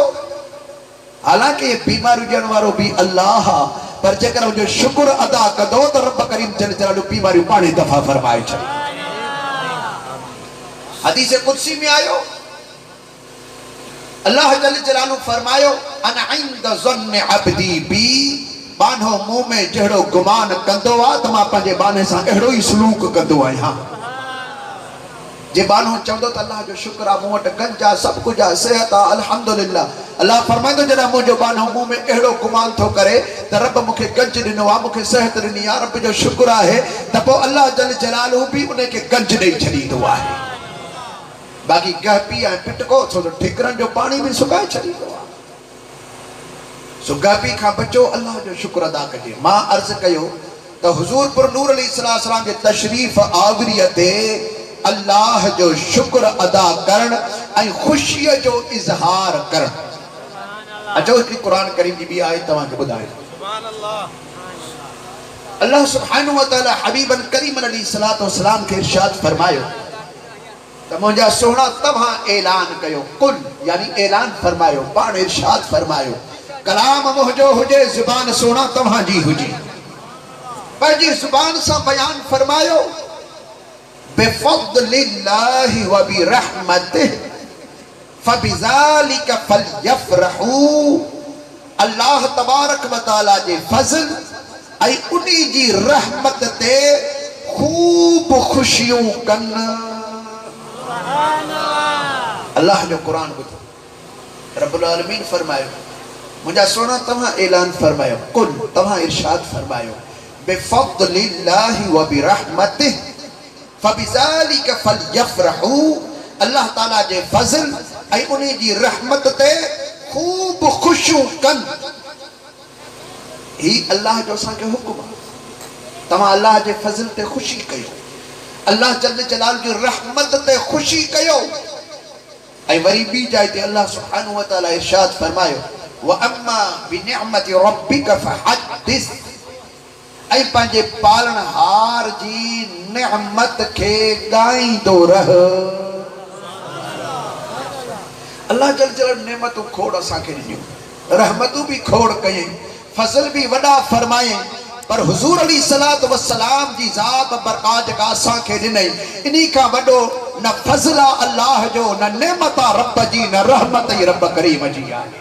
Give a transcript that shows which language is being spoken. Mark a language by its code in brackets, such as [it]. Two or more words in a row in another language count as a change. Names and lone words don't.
[sd] हालांकि बीमारी ॾियण वारो भी अल्लाह आहे, पर जेकर उनजो शुक्र अदा कंदो त रब करीम [ar] جل جلاله [sd] बीमारियूं पाणे दफ़ा फरमाए छॾे। हदीस कुदसी में आयो अल्लाह [ar] جل جلاله [sd] फरमायो [ar] أنا عند ظن عبدي بي, [sd] बानो मुंह में जहिड़ो गुमान कंदो आहे त मां पंहिंजे बाने सां अहिड़ो ई सलूक कंदो आहियां। जे बानो चवंदो त अल्लाह जो शुक्र आहे, मूं वटि गंज आहे, सभु कुझु आहे, सिहत आहे, अल्हम्दुलिल्लाह, अल्लाह फरमाईंदो जॾहिं मुंहिंजो बानो मुंह में अहिड़ो गुमान थो करे त रब मूंखे गंज ॾिनो आहे, मूंखे सिहत ॾिनी आहे, रब जो शुक्र आहे, त पोइ अल्लाह [ar] جل جلاله [sd] भी उनखे गंज ॾेई छॾींदो आहे। बाक़ी गहपी ऐं पिटको छो तो ठिकरनि जो पानी भी सुकाए छॾींदो आहे। सो गहपी खां बचो, अल्लाह जो शुक्र अदा कजे। मां अर्ज़ कयो त हुज़ूर पुर नूर अलैहिस्सलाम जे तशरीफ़ आवरीअ ते अल्लाह जो शुक्र अदा करण ऐं ख़ुशीअ जो इज़हार करण। अचो हिकिड़ी क़ुरान करीम जी ॿी आयत तव्हांखे ॿुधायो। अल्लाह [ar] سبحانه وتعالى حبيبا كريما عليه الصلاة والسلام [sd] खे इरशाद फरमायो त मुंहिंजा सोहणा तव्हां ऐलान कयो, कुल यानी ऐलान फरमायो, पाण इरशाद फरमायो कलाम मुंहिंजो हुजे, ज़ुबान सोना तव्हां जी हुजे, पंहिंजी ज़ुबान सां बयान फरमायो [ar] بفضل الله وبرحمته فبذلك فليفرحوا. [sd] अल्लाह [ar] تبارك وتعالى [sd] जे फज़ल ऐं उन्ही जी रहमत ते खूब खुशियूं कनि। अल्लाह जो कुरान ॿुधो, [ar] رب العالمين [sd] फरमायो मुंहिंजा सोना तव्हां ऐलान फरमायो, कुल तव्हां इरशाद फरमायो [ar] بفضل الله وبرحمته فبذلك فليفرحوا. [sd] अल्लाह ताला जे फज़ल ऐं उन्ही जी रहमत ते खूब खुशियूं कनि। ही अल्लाह जो असांखे हुकुम आहे, तव्हां अल्लाह जे फज़ल ते खुशी कयो, अल्लाह [ar] جل جلاله [sd] जी रहमत ते खुशी कयो। ऐं वरी ॿी जाइ ते अल्लाह [ar] سبحانه وتعالى [sd] इरशाद फरमायो [ar] وأما بنعمة ربك فحدث, [sd] ऐं पंहिंजे पालनहार जी नेमत खे ॻाईंदो रह। अल्लाह [ar] جل جلاله [sd] नेमतूं खोड़ असांखे ॾिनियूं, रहमतूं भी खोड़ कयईं, फज़ल भी वॾा फरमायईं, पर हुज़ूर [ar] عليه الصلاة والسلام [sd] जी ज़ात बरक़ात जेका असांखे ॾिनई, इन्ही खां वॾो न फज़ल आहे अल्लाह जो, न नेमत आहे रब जी, न रहमत ई रब करीम जी आहे।